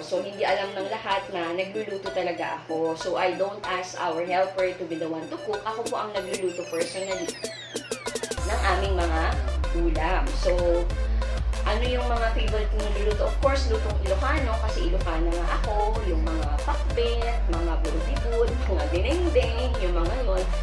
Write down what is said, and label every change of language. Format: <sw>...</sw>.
<tl>So, hindi alam ng lahat na nagluluto talaga ako.</tl> <en>So, I don't ask our helper to be the one to cook.</en> <tl>Ako po ang nagluluto personally ng aming mga ulam. So, ano yung mga favorite kong niluluto?</tl> <en>Of course,</en> <tl>lutong Ilocano kasi Ilocano nga ako. Yung mga pakbet, mga bulutibud, mga dinengdeng, yung mga yun.</tl>